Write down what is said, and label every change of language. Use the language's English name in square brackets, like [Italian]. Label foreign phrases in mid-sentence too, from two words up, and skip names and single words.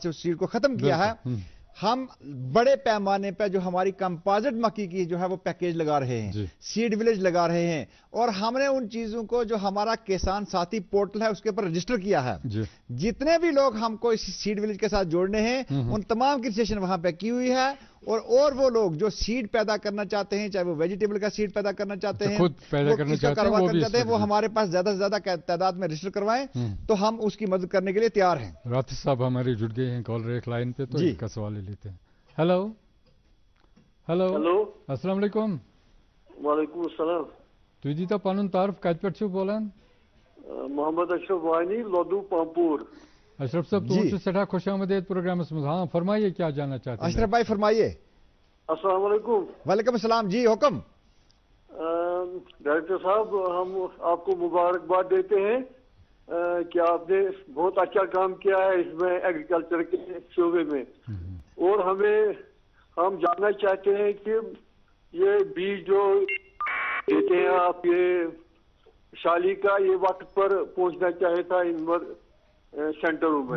[Urdu] سے اس سیڈ کو ختم کیا ہے، ہم بڑے پیمانے پہ جو ہماری کمپوزٹ مکی کی جو ہے وہ پیکیج لگا رہے ہیں، [English] seed village [Urdu] لگا رہے ہیں، اور ہم نے ان چیزوں کو جو ہمارا کسان ساتھی پورٹل ہے اس کے اوپر رجسٹر کیا ہے، جتنے بھی لوگ ہم کو اس [English] seed village [Urdu] کے ساتھ جوڑنے ہیں ان تمام کی رجسٹریشن وہاں پہ کی ہوئی ہے، اور وہ لوگ جو سیڈ پیدا کرنا چاہتے ہیں، چاہے وہ ویجیٹیبل کا سیڈ پیدا کرنا چاہتے ہیں، خود پیدا کرنا چاہتے ہیں، وہ ہمارے پاس زیادہ سے زیادہ تعداد میں رجسٹر کروائیں تو ہم اس کی مدد کرنے کے لیے تیار ہیں۔ راتف صاحب ہمارے جڑ گئے ہیں کالر ایک لائن پہ، تو ان کا سوال لے لیتے ہیں۔ ہیلو السلام علیکم۔ وعلیکم السلام۔ [Kashmiri] تُہۍ دیٖتو پنُن تعارف، کتہِ پٮ۪ٹھ چھِو بولان؟ محمد اشرف وانی، لودو پامپور۔ اشرف صاحب تُہُنٛد چھُ سٮ۪ٹھاہ خوش آمدید پروگرامس منٛز، [Urdu] ہاں فرمائیے کیا جاننا چاہتے ہیں؟ اشرف بھائی فرمائیے۔ السلام علیکم۔ وعلیکم السلام، جی حکم۔ ڈائریکٹر صاحب، ہم آپ کو مبارکباد دیتے ہیں کہ آپ نے بہت اچھا کام کیا ہے اس میں ایگریکلچر کے شعبے میں، اور ہم جاننا چاہتے ہیں کہ یہ بیج جو دیتے ہیں آپ، یہ شالی کا، یہ وقت پر پہنچنا چاہے تھا ان سینٹروں میں۔